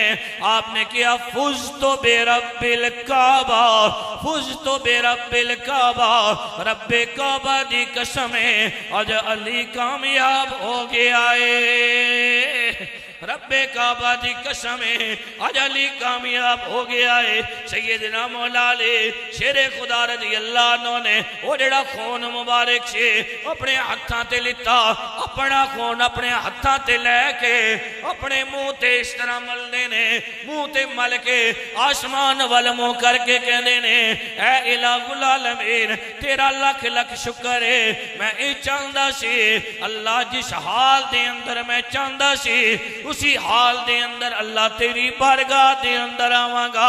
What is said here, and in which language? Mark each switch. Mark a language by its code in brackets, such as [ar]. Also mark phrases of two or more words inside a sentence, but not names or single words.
[pa] آپ نے کیا [ar] فزت برب الکعبہ، فزت برب الکعبہ، [pa] رب کعبہ دی قسمیں اج علی کامیاب ہو گیا ہے، رب کعبہ دی قسمیں اج علی کامیاب ہو گیا ہے۔ سیدنا مولا علی شیر خدا [ar] رضی اللہ عنہ [pa] نے وہ جڑا خون مبارک سے اپنے ہتھاں تے لتا، اپنا خون اپنے ہتھاں تے لے کے اپنے منہ تے اس طرح ملنے نے، منہ تے مل کے آسمان وال منہ کر کے کہنے نے اے [ar] الہ العالمین [pa] تیرا لکھ لکھ شکر ہے، میں اے چاہندا سی اللہ جس حال دے اندر میں چاہندا سی اسی حال دے اندر اللہ تیری بارگاہ دے اندر آواں گا۔